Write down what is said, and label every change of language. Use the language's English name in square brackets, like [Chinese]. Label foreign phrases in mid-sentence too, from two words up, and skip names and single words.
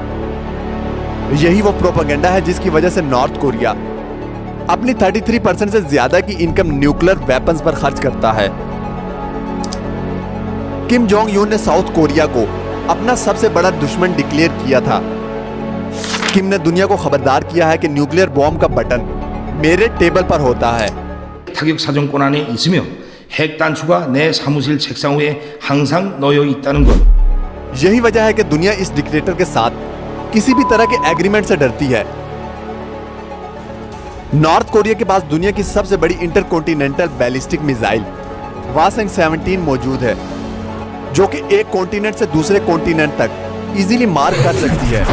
[Hindi] यही वो प्रोपेगेंडा है जिसकी वजह से नॉर्थ कोरिया अपनी 33% से ज्यादा की इनकम [English] nuclear weapons [Hindi] पर खर्च करता है। किम जोंग यून ने साउथ कोरिया को अपना सबसे बड़ा दुश्मन डिक्लेयर किया था। किम ने दुनिया को खबरदार किया है कि [English] nuclear bomb [Hindi] का बटन मेरे टेबल पर होता है। [Korean] 타격 사정권 안에 있으며 핵 단추가 내 사무실 책상 위에 항상 놓여 있다는 것. [Hindi] यही वजह है कि दुनिया इस डिक्टेटर के साथ किसी भी तरह के एग्रीमेंट से डरती है। नॉर्थ कोरिया के पास दुनिया की सबसे बड़ी [English] intercontinental ballistic missile [Hindi] हवासंग-17 मौजूद है, जो कि एक कॉन्टिनेंट से दूसरे कॉन्टिनेंट तक इजीली मार कर सकती है।